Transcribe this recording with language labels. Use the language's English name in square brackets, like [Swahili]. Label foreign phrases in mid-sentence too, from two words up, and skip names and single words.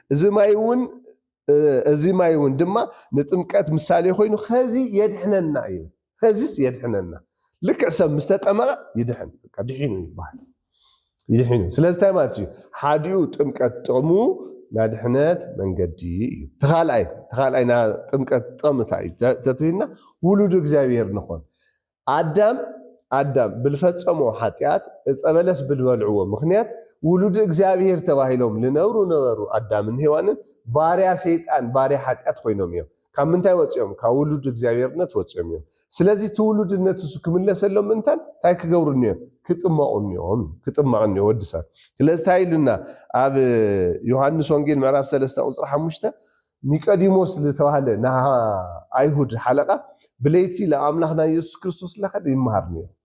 [Tigrinya] እዚ ማይ እውን ድማ ንጥምቀት ምሳሌ ኮይኑ ከዚ የድሕነና እዩ ከዚስ የድሕነና ልክዕ ሰብ ምስተጠመቐ ይድሕን በቃ ድሒኑ ይባሃል ይድሕኑ ስለዚ ታይ ማለት እዩ ሓዲኡ ጥምቀት ጥቕሙ ና ድሕነት መንገዲ እዩ ተኻልኣይ ና ጥምቀት ጥቕምታ እዩ ተትቢልና ውሉድ እግዚአብሔር ንኾን አዳም ብልፈጸሞ ኃጢአት እጸበለስ ብልበልዕዎ ምክንያት ውሉድ እግዚአብሔር ተባሂሎም ነበሩ አዳምን ሔዋንን ባሪያ ሰይጣን ባሪያ ኃጢአት ኮይኖም እዮም ካብ ምንታይ ወፅኦም ካብ ውሉድ እግዚአብሔርነት ወፅኦም እዮም ስለዚህ ትውሉድነት እሱ ክምለሰሎም እንታን ታይ ክገብሩን እዮም ክጥመቕን እዮም ወድሰብ ስለዚህ ታይሉና ኣብ ዮሐንስ ወንጌል ምዕራፍ 3 ቁጥር 5 ኒቆዲሞስ ዝተባሃለ ና አይሁድ ሓለቃ ብለይቲ ለአምላኽና ኢየሱስ ክርስቶስ ለኸድ ይመሃር ነይሩ